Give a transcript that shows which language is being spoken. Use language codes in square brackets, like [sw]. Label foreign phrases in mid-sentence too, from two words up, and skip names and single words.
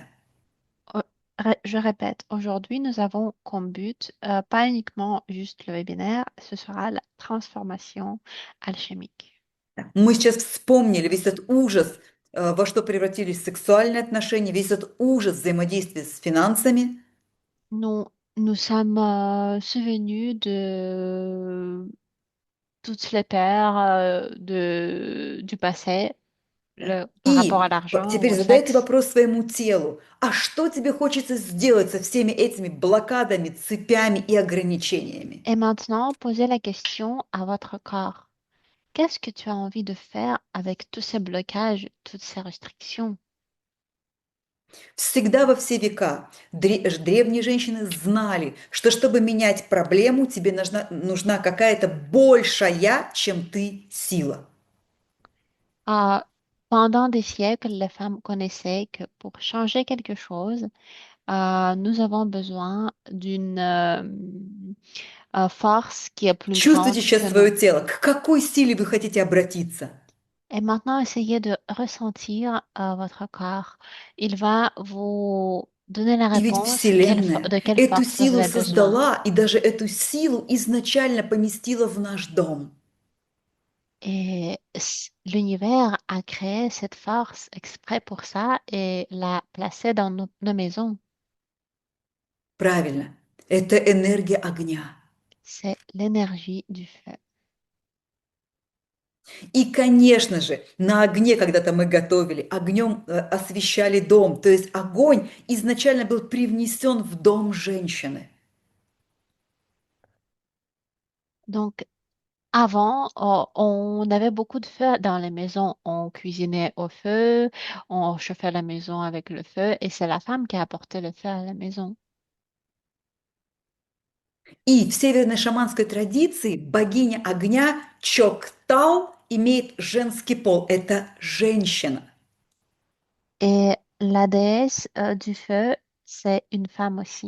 [fr] Oh, je répète, aujourd'hui, nous avons comme but, pas uniquement juste le webinaire, ce sera la transformation alchimique. [ru] Мы сейчас вспомнили весь этот ужас, во что превратились сексуальные отношения, весь этот ужас взаимодействия с финансами. [fr] Nous, nous sommes souvenus de toutes les peurs du passé, par rapport à [ru] И [fr] l'argent ou [ru] теперь [fr] au [ru] задайте [fr] sexe. [ru] вопрос своему телу. А что тебе хочется сделать со всеми этими блокадами, цепями и ограничениями? [fr] Et maintenant, posez la question à votre corps. Qu'est-ce que tu as envie de faire avec tous ces blocages, toutes ces restrictions? [ru] Всегда во все века древние женщины знали, что чтобы менять проблему, тебе нужна какая-то большая, чем ты, сила. [fr] Euh, Pendant des siècles, les femmes connaissaient que pour changer quelque chose, nous avons besoin d'une force qui est plus [ru] Чувствуйте [fr] grande [ru] сейчас [fr] que [ru] свое [fr] nous. [ru] тело. К какой силе вы хотите обратиться? [fr] Et maintenant, essayez de ressentir votre corps. Il va vous donner la [ru] И ведь [fr] réponse [ru] Вселенная [fr] de quelle [ru] эту [fr] force vous [ru] силу [fr] avez besoin. [ru] создала и даже эту силу изначально поместила в наш дом. [fr] Et l'univers a créé cette force exprès pour ça et l'a placée dans nos maisons. [ru] Правильно, это энергия огня. [fr] C'est l'énergie du feu. [ru] И, конечно же, на огне когда-то мы готовили, огнем освещали дом. То есть огонь изначально был привнесен в дом женщины. [fr] Donc, avant, on avait beaucoup de feu dans les maisons. On cuisinait au feu, on chauffait la maison avec le feu, et c'est la femme qui apportait le feu à la maison. [ru] И в северной шаманской традиции богиня огня Чоктау имеет женский пол. Это женщина. [fr] Et la déesse du feu, c'est une femme aussi.